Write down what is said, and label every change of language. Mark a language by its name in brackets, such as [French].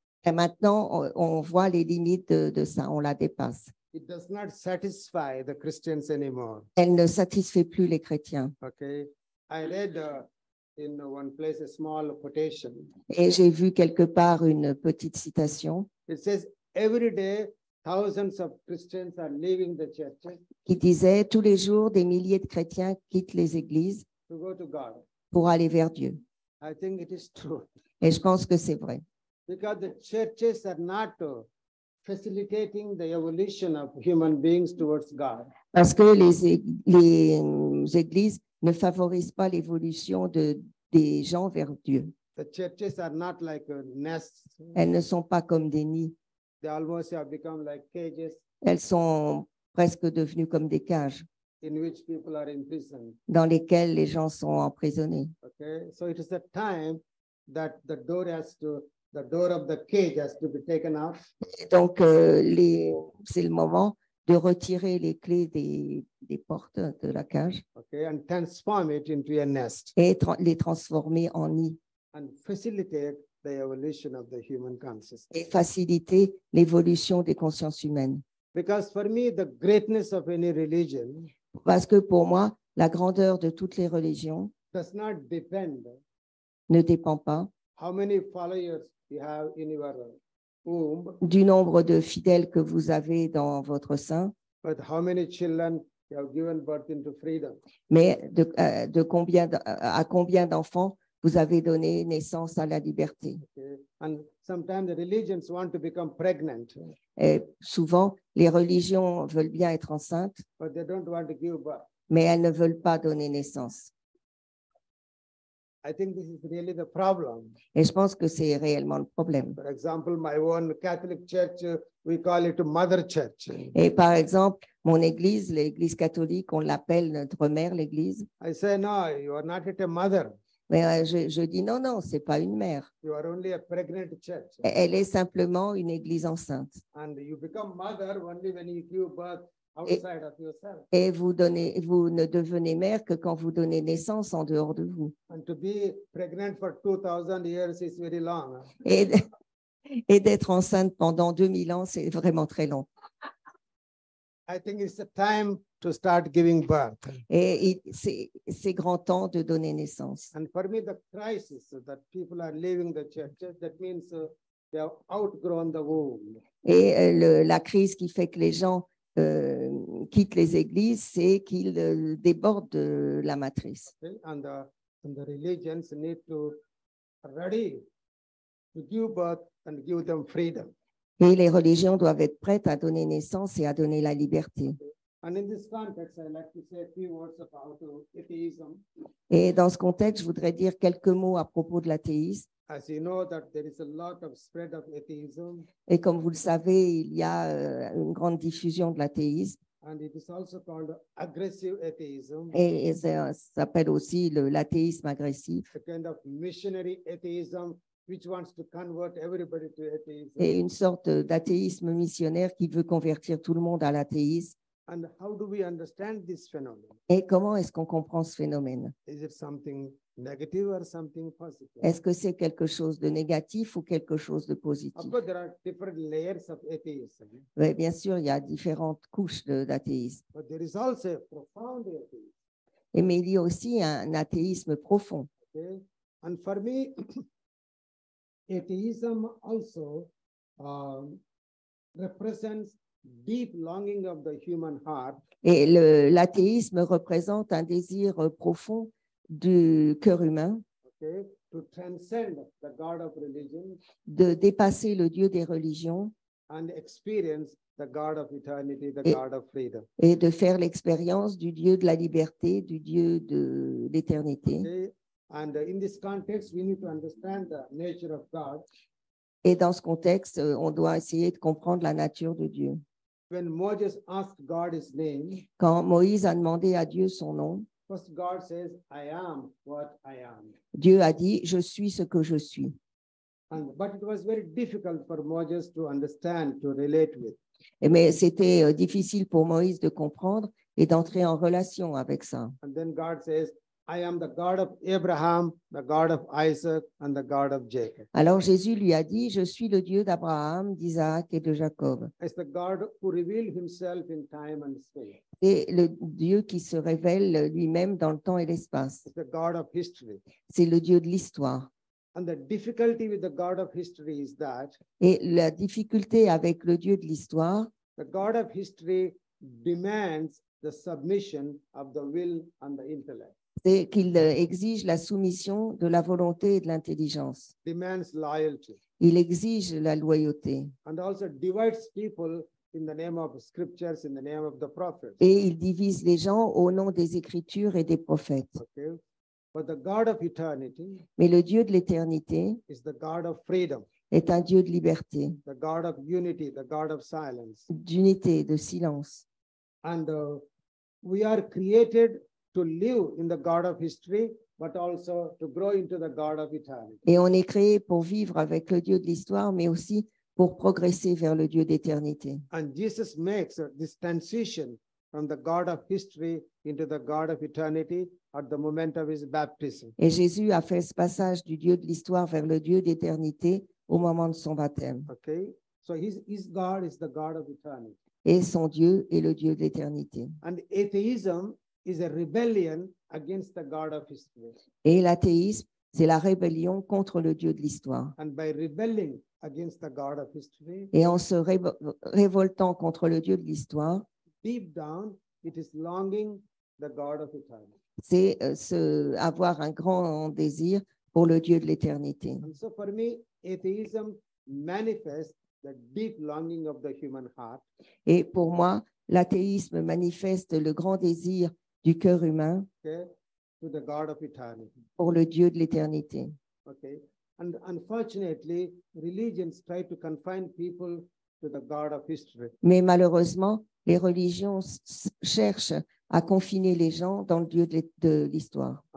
[French] Et maintenant, on voit les limites de ça, on la dépasse. [English] It does not satisfy the Christians anymore. [French] Elle ne satisfait plus les chrétiens. [English] Okay, I read in one place a small quotation. [French] Et j'ai vu quelque part une petite citation [English] It says, every day, thousands of Christians are leaving the churches [French] qui disait tous les jours, des milliers de chrétiens quittent les églises [English] to go to God. [French] pour aller vers Dieu. [English] I think it is true [French] Et je pense que c'est vrai. [English] because the churches are not facilitating the evolution of human beings towards God. [French] Parce que les églises ne favorisent pas l'évolution des gens vers Dieu. [English] The churches are not like nests. [French] Elles ne sont pas comme des nids. [English] They almost have become like cages [French] Elles sont presque devenues comme des cages [English] in which people are imprisoned. [French] dans lesquelles les gens sont emprisonnés. [English] Okay, so it is a time that the door of the cage has to be taken off, [French] Et donc, c'est le moment de retirer les clés des portes de la cage [English] okay, and transform it into a nest [French] et les transformer en nid [English] and facilitate the evolution of the human consciousness. [French] et faciliter l'évolution des consciences humaines. [English] Because for me, the greatness of any religion [French] Parce que pour moi, la grandeur de toutes les religions [English] does not depend [French] ne dépend pas [English] how many followers you have in your womb, [French] du nombre de fidèles que vous avez dans votre sein, [English] but how many children you have given birth into freedom. [French] mais à combien d'enfants vous avez donné naissance à la liberté. [English] Okay? And sometimes the religions want to become pregnant, [French] Et souvent, les religions veulent bien être enceintes, [English] but they don't want to give birth. [French] mais elles ne veulent pas donner naissance. [English] I think this is really the problem. [French] Et je pense que c'est réellement le problème. [English] For example, my own Catholic church, we call it Mother Church. [French] Et par exemple, mon église, l'église catholique, on l'appelle notre mère, l'église. [English] I say, no, you are not yet a mother. [French] Mais je dis non, non, c'est pas une mère. [English] You are only a pregnant church. [French] Elle est simplement une église enceinte. [English] And you become mother only when you give birth outside of yourself. [French] Et vous ne devenez mère que quand vous donnez naissance en dehors de vous. [English] And to be pregnant for 2000 years is very long. [French] Et d'être enceinte pendant 2000 ans, c'est vraiment très long. [English] I think it's the time to start giving birth. [French] Et c'est grand temps de donner naissance. [English] And for me, the crisis that people are leaving the churches, that means they have outgrown the womb. [French] Et la crise qui fait que les gens quittent les églises, c'est qu'ils débordent de la matrice. [English] Okay? And the religions need to ready to give birth and give them freedom. [French] Et les religions doivent être prêtes à donner naissance et à donner la liberté. [English] And in this context, I like to say a few words about atheism. [French] Et dans ce contexte, je voudrais dire quelques mots à propos de l'athéisme. [English] As you know, that there is a lot of spread of atheism, [French] Et comme vous le savez, il y a une grande diffusion de l'athéisme. [English] and it is also called aggressive atheism, [French] Et ça s'appelle aussi l'athéisme agressif. [English] a kind of missionary atheism, which wants to convert everybody to atheism. [French] Et une sorte d'athéisme missionnaire qui veut convertir tout le monde à l'athéisme. [English] And how do we understand this phenomenon? [French] Et comment est-ce qu'on comprend ce phénomène? [English] Is it something negative or something positive? [French] Est-ce que c'est quelque chose de négatif ou quelque chose de [English] Of [French] positif? [English] course, there are different layers of atheism, [French] Oui, bien sûr, il y a différentes couches d'athéisme. [English] but there is also a profound atheism. [French] Mais il y a aussi un athéisme profond. [English] Okay? And for me, atheism also represents deep longing of the human heart [French] Et l'athéisme représente un désir profond du cœur humain [English] okay, to transcend the God of religion [French] de dépasser le Dieu des religions [English] and experience the God of eternity, the [French] Et- [English] God of freedom. [French] et de faire l'expérience du Dieu de la liberté, du Dieu de l'éternité. [English] Okay? And in this context, we need to understand the nature of God. [French] Et dans ce contexte, on doit essayer de comprendre la nature de Dieu. [English] When Moses asked God his name, [French] Quand Moïse a demandé à Dieu son nom, [English] first God says, I am what I am. [French] Dieu a dit « Je suis ce que je suis ». [English] But it was very difficult for Moses to understand, to relate with. [French] Mais c'était difficile pour Moïse de comprendre et d'entrer en relation avec ça. [English] And then God says, I am the God of Abraham, the God of Isaac, and the God of Jacob. [French] Alors Jésus lui a dit « Je suis le Dieu d'Abraham, d'Isaac et de Jacob ». [English] It's the God who revealed himself in time and space. [French] C'est le Dieu qui se révèle lui-même dans le temps et l'espace. [English] It's the God of history. [French] C'est le Dieu de l'histoire. [English] And the difficulty with the God of history is that [French] Et la difficulté avec le Dieu de l'histoire, [English] the God of history demands the submission of the will and the intellect, [French] c'est qu'il exige la soumission de la volonté et de l'intelligence. [English] demands loyalty, [French] Il exige la loyauté [English] and also divides people in the name of scriptures, in the name of the prophets. [French] et il divise les gens au nom des Écritures et des prophètes. [English] Okay? But the God of eternity [French] Mais le Dieu de l'éternité [English] is the God of freedom, [French] est un Dieu de liberté, [English] the God of unity, the God of silence. [French] d'unité, de silence. [English] And we are created to live in the God of history, but also to grow into the God of eternity. [French] Et on est créé pour vivre avec le Dieu de l'histoire, mais aussi pour progresser vers le Dieu d'éternité. [English] And Jesus makes this transition from the God of history into the God of eternity at the moment of his baptism. [French] Et Jésus a fait ce passage du Dieu de l'histoire vers le Dieu d'éternité au moment de son baptême. [English] Okay, so his God is the God of eternity. [French] Et son Dieu est le Dieu de l'éternité. [English] And atheism is a rebellion against the God of history. [French] Et l'athéisme, c'est la rébellion contre le Dieu de l'histoire. [English] And by rebelling against the God of history, [French] Et en se révoltant contre le Dieu de l'histoire, [English] deep down, it is longing the God of eternity. [French] c'est avoir un grand désir pour le Dieu de l'éternité. [English] And so for me, atheism manifests the deep longing of the human heart. [French] Et pour moi, l'athéisme manifeste le grand désir du cœur humain [English] Okay, to the God of eternity. [French] pour le Dieu de l'éternité. [English] Okay, and unfortunately, religions try to confine people to the God of history. [French] Mais malheureusement, les religions cherchent à confiner les gens dans le Dieu de l'histoire.